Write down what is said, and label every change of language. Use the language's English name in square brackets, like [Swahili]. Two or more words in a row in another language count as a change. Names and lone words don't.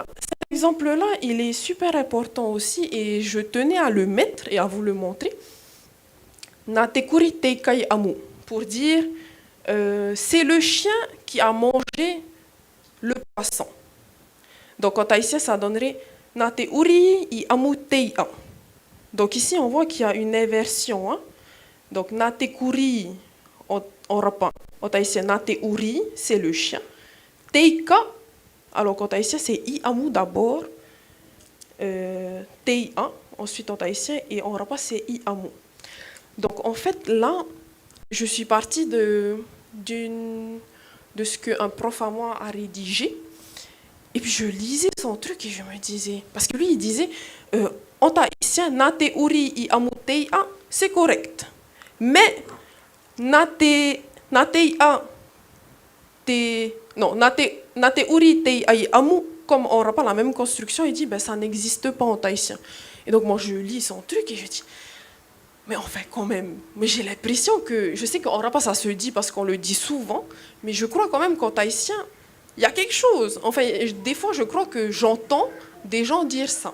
[French] Cet exemple-là, il est super important aussi et je tenais à le mettre et à vous le montrer. [Rapa] Natekuri teikai amu, [French] pour dire c'est le chien qui a mangé le poisson. Donc en tahitien, ça donnerait [Tahitian] Nate uri i amu teia. [French] Donc ici, on voit qu'il y a une inversion. Hein? Donc [Rapa] Nate kuri [French] en rapa. En tahitien, [Tahitian] Nate uri, [French] c'est le chien. Teika, alors qu'en tahitien, c'est [Tahitian] i amu [French] d'abord. Teia, ensuite en tahitien, et en rapa, c'est [Rapa] i amu. [French] Donc en fait, là, je suis partie de ce qu'un prof à moi a rédigé. Et puis je lisais son truc et je me disais... Parce que lui, il disait, en tahitien, [Tahitian] nate uri i amu teia, [French] c'est correct. Mais [Tahitian] nate uri teia i amu, [French] comme on n'a pas la même construction, il dit, ben, ça n'existe pas en tahitien. Et donc moi, je lis son truc et je dis... Mais enfin, quand même, mais j'ai l'impression que... Je sais qu'en rapa, ça se dit parce qu'on le dit souvent, mais je crois quand même qu'en tahitien, il y a quelque chose. Enfin, des fois, je crois que j'entends des gens dire ça.